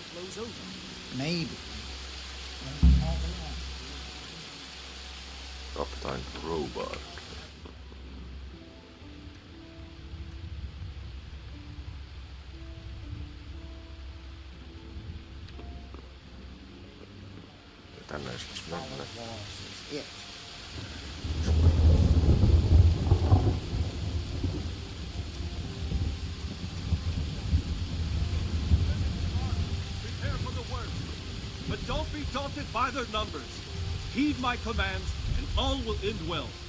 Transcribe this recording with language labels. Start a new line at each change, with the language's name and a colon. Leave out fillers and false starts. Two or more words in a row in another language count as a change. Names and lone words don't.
English: was over. Maybe. Kaptain Crowbar.
Finnish: Tänne ei siis mennä.
English: It. Prepare for the worst, but don't be daunted by their numbers. Heed my commands, and all will end well.